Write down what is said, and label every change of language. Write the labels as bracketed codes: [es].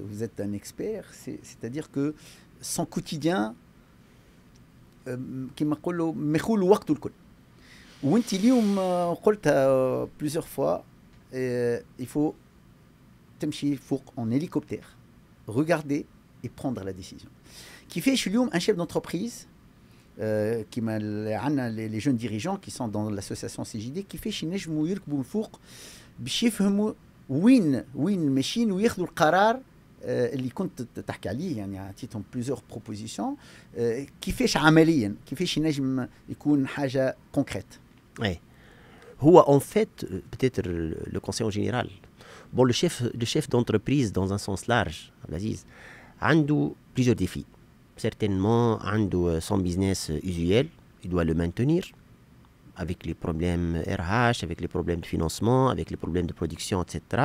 [fr] Vous êtes un expert, c'est-à-dire que son quotidien [ar] كما نقولوا مخول وقته الكل. وانت اليوم قلتها [fr] plusieurs fois, il faut [ar] تمشي فوق [fr] en hélicoptère, regarder et prendre la décision. [ar] كيفاش اليوم [fr] un chef d'entreprise [ar] كيما عندنا [fr] les jeunes dirigeants qui sont dans l'association CJD [ar] كيفاش ينجموا يركبوا من فوق باش يفهموا وين ماشيين وياخذوا القرار اللي كنت تحكي عليه. يعني عطيتهم [fr] plusieurs propositions [ar] كيفاش عمليا كيفاش ينجم يكون حاجه concrète. Ouais. [fr] هو en fait peut-être le conseil en général. Bon, le chef d'entreprise, dans un sens large, Abdelaziz, a plusieurs défis. Certainement, son business usuel, il doit le maintenir avec les problèmes RH, avec les problèmes de financement, avec les problèmes de production, etc.